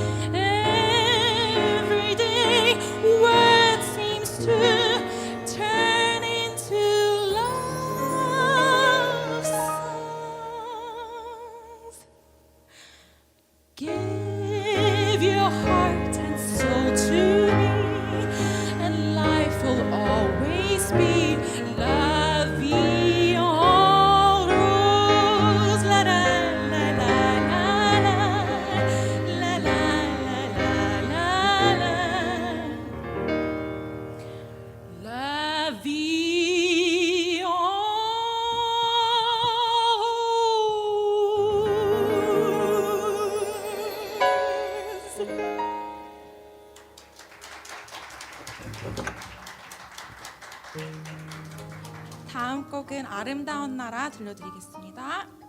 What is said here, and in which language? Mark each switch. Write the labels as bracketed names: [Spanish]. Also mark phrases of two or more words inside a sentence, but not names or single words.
[English] Every day, words seems to turn into love songs. Give your heart and soul to me, and life will always be [French] la vie en rose. La la la la la la, la la la la la, la vie en rose. [Korean] 다음 곡은 아름다운 나라 들려드리겠습니다.